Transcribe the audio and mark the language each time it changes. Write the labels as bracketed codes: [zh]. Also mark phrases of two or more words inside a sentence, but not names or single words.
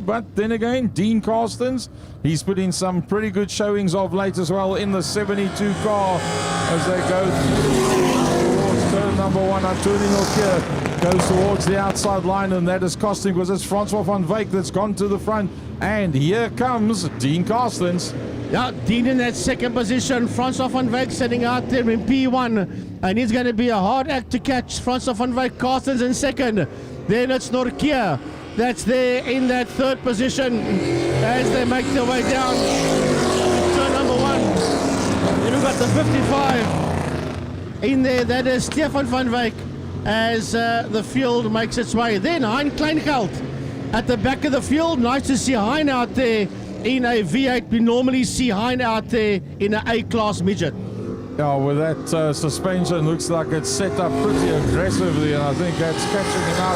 [en] But then again, Dean Carstens, he's put in some pretty good showings of late as well in the 72 car as they go towards turn number 1. Antoine Nokia goes towards the outside line, and that is costing because it's Francois van Wyk that's gone to the front. And here comes Dean Carstens. Yeah, Dean in that second position. Francois van Wyk sitting out there in P1. And he's going to be a hard act to catch. Francois van Wyk, Carstens in second. Then it's Norkia that's there in that third position as they make their way down to turn number 1. Then we've got the 55 in there. That is Stefan van Wyk as the field makes its way. Then Hein Kleingeld at the back of the field. Nice to see Hein out there in a V8. We normally see Hein out there in an A-class midget. Yeah, with that suspension, looks like it's set up pretty aggressively, and I think that's catching him out.